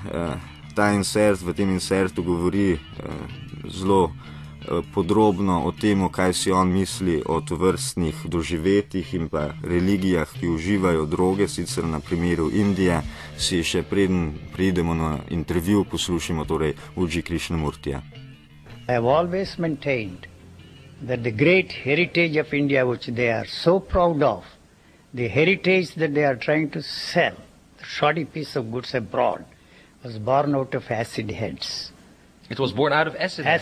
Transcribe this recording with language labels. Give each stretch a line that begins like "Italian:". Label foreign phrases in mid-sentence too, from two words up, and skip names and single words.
Slovenian: v tem insertu govori zelo podrobno o tem, kaj si on misli o tovrstnih doživetjih in pa religijah, ki uživajo droge, sicer na primeru Indije, si še preden pridemo na intervju poslušamo torej Uji Krishnamurtija.
English: I have always maintained that the great heritage of India, which they are so proud of, the heritage that they are trying to sell, the shoddy piece of goods abroad, was born out of acid heads. It was born out of acid heads?